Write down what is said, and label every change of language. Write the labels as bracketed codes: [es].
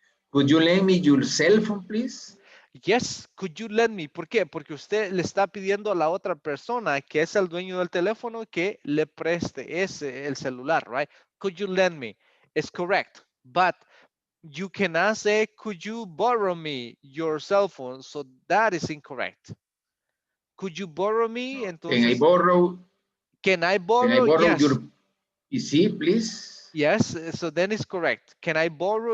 [en] Could you lend me your cell phone, please? Yes, could you lend me? [es] ¿Por qué? Porque usted le está pidiendo a la otra persona que es el dueño del teléfono que le preste el celular, right? [en] Could you lend me? It's correct, but you cannot say, could you borrow me your cell phone? So that is incorrect. Could you borrow me? Can I borrow? can I Can I borrow? borrow Yes. your PC, please? Yes, so then it's correct. Can I borrow?